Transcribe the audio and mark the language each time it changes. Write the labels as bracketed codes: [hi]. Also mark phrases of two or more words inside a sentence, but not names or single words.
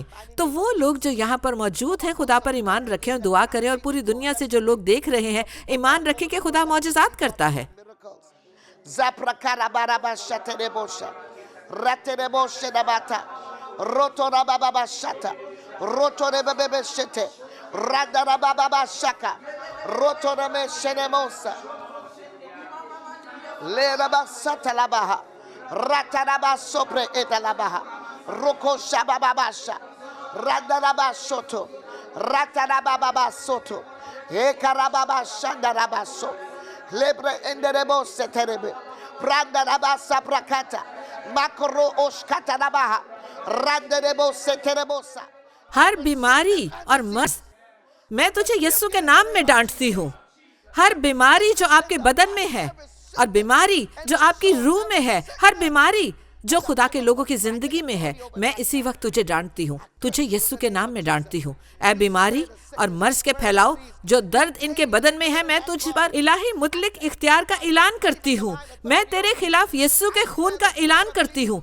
[ur] تو وہ لوگ جو یہاں پر موجود ہیں، خدا پر ایمان رکھیں اور دعا کریں، اور پوری دنیا سے جو لوگ دیکھ رہے ہیں ایمان رکھیں کہ خدا معجزات کرتا ہے۔ Roto de bebe shete, radara baba shaka, roto de me shenemosa, le raba sata la baha, rataraba sopre eta la baha, roko shababa basha, radaraba soto, rataraba baba soto, ekarababa shandaraba so, lebre enderebo seterebe, pradaraba saprakata, makro oshkata la baha, radarebo seterebosa. ہر بیماری اور مرض میں تجھے یسوع کے نام میں ڈانٹتی ہوں۔ ہر بیماری جو آپ کے بدن میں ہے، اور بیماری جو آپ کی روح میں ہے، ہر بیماری جو خدا کے لوگوں کی زندگی میں ہے، میں اسی وقت تجھے ڈانٹتی ہوں، تجھے یسوع کے نام میں ڈانٹتی ہوں. اے بیماری اور مرض کے پھیلاؤ، جو درد ان کے بدن میں ہے، میں تجھ پر الٰہی مطلق اختیار کا اعلان کرتی ہوں. میں تیرے خلاف یسوع کے خون کا اعلان کرتی ہوں.